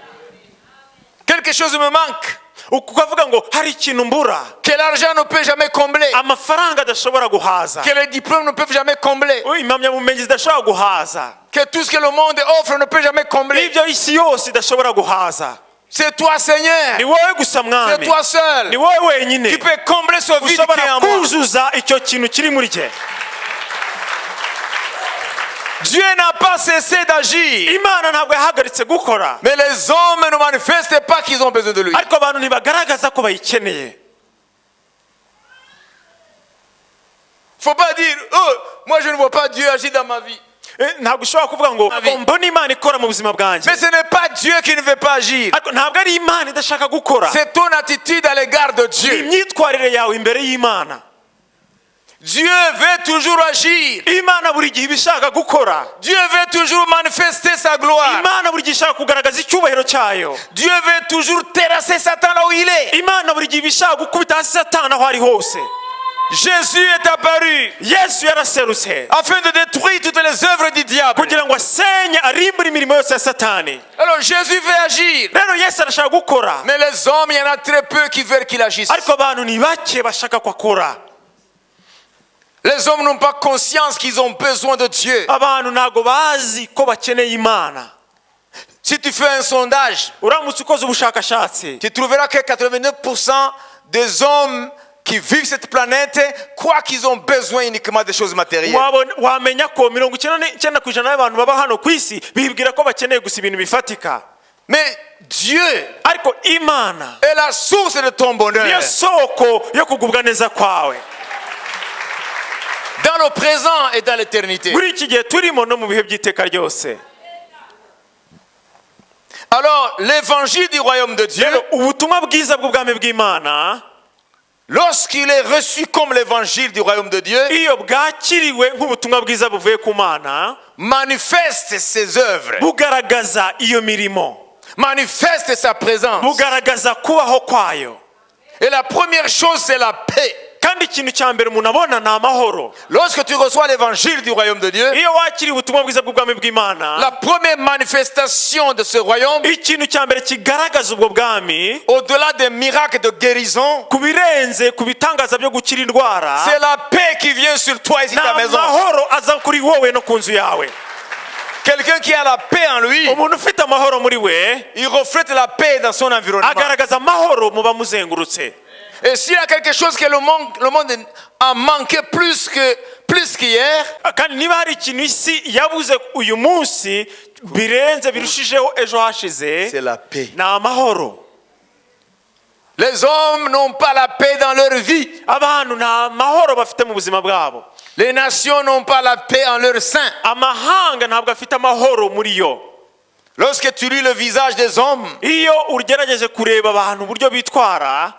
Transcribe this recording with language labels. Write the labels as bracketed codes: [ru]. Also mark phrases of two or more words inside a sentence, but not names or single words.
[fr] Quelque chose me manque. [rw] ukuvuga ngo hari ikintu mbura, [fr] que l'argent ne peut jamais combler, [rw] amafaranga adashobora guhaza, [fr] que les diplômes ne peuvent jamais combler, [rw] impamyabumenyi zidashobora guhaza, [fr] que tout ce que le monde offre ne peut jamais combler. [rw] ibyo isi yose idashobora guhaza. [fr] C'est toi, Seigneur. [rw] Ni wowe gusa [fr] C'est [rw] mwami, [fr] toi seul [rw] ni wowe wenyine [fr] qui peut combler ce vide qui est [rw] ushobora [fr] en moi. [rw] kuzuza icyo kintu kiri muri cye. [fr] Dieu n'a pas cessé d'agir, [rw] Imana ntabwo yahagaritse gukora, [fr] mais les hommes ne manifestent pas qu'ils ont besoin de lui. [rw] ariko abantu ntibagaragaza ko bayikeneye. [fr] Faut pas dire, oh, moi je ne vois pas Dieu agir dans ma vie. [rw] Ntabwo ushobora kuvuga ngo mbona Imana ikora mu buzima bwanjye. [fr] Mais ce n'est pas Dieu qui ne veut pas agir. [rw] Ariko ntabwo ari Imana idashaka gukora, [fr] C'est ton attitude à l'égard de [rw] ni [fr] Dieu. [rw] imyitwarire yawe imbere y'Imana. [fr] Dieu veut toujours agir. [rw] Imana buri gihe ibishaka gukora, [fr] Dieu veut toujours manifester sa gloire. [rw] Imana buri gihe ishaka kugaragaza icyubahiro cyayo, [fr] Dieu veut toujours terrasser Satan là où il est. [rw] Imana buri gihe ibishaka gukubita hasi Satani aho ari hose. [fr] Jésus est apparu [rw] Yesu yaraserutse [fr] afin de détruire toutes les œuvres du diable. [rw] kugira ngo asenye arimbure imirimo yose ya Satani. [fr] Alors Jésus veut agir. [rw] Rero Yesu arashaka gukora, [fr] Mais les hommes, il y en a très peu qui veulent qu'il agisse. [rw] ariko abantu ni bake bashaka ko akora. [fr] Les hommes n'ont pas conscience qu'ils ont besoin de Dieu. [rw] Abantu ntago bazi ko bakeneye Imana. [fr] Si tu fais un sondage, [rw] Uramutse ukoze ubushakashatsi, [fr] tu trouveras que 89% des hommes qui vivent cette planète croient qu'ils ont besoin uniquement des choses matérielles. [rw] wamenya ko 99% y'abantu baba hano ku isi bibwira ko bakeneye gusa ibintu bifatika. [fr] Mais Dieu [rw] Ariko Imana [fr] est la source de ton bonheur. [rw] niyo soko yo kugubwa neza kwawe, [fr] Dans le présent et dans l'éternité. [rw] muri iki gihe turimo no mu bihe by'iteka ryose. [fr] Alors, l'évangile du royaume de Dieu, [rw] Rero ubutumwa bwiza bw'ubwami bw'Imana, [fr] lorsqu'il est reçu comme l'évangile du royaume de Dieu, [rw] iyo bwakiriwe nk'ubutumwa bwiza buvuye ku Mana, [fr] manifeste ses œuvres, [rw] bugaragaza iyo mirimo, [fr] manifeste sa présence. [rw] bugaragaza kubaho kwayo. [fr] Et la première chose, c'est la paix. [rw] Kandi ikintu cya mbere umuntu abona ni amahoro. [fr] Lorsque tu reçois l'évangile du royaume de Dieu, [rw] Iyo wakiriye ubutumwa bwiza bw'ubwami bw'Imana, [fr] la première manifestation de ce royaume, [rw] ikintu cya mbere kigaragaza ubwo bwami, [fr] au-delà des miracles de guérison, [rw] ku birenze ku bitangaza byo gukira indwara, [fr] c'est la paix qui vient sur toi ici [rw] ni [fr] ta maison. [rw] amahoro aza kuri wowe no ku nzu yawe. [fr] Quelqu'un qui a la paix en lui, [rw] Umuntu ufite amahoro muri we [fr] il reflète la paix dans son environnement. [rw] agaragaza amahoro mu bamuzengurutse. [fr] Et s'il y a quelque chose que le monde a manqué plus qu'hier, [rw] Kandi niba hari ikintu isi yabuze uyu munsi birenze birushijeho ejo hashize, [fr] c'est la paix. [rw] ni amahoro. [fr] Les hommes n'ont pas la paix dans leur vie. [rw] Abantu nta mahoro bafite mu buzima bwabo. [fr] Les nations n'ont pas la paix en leur sein. [rw] Amahanga ntabwo afite amahoro muri yo. [fr] Lorsque tu lis le visage des hommes, [rw] Iyo ugerageje kureba abantu uburyo bitwara,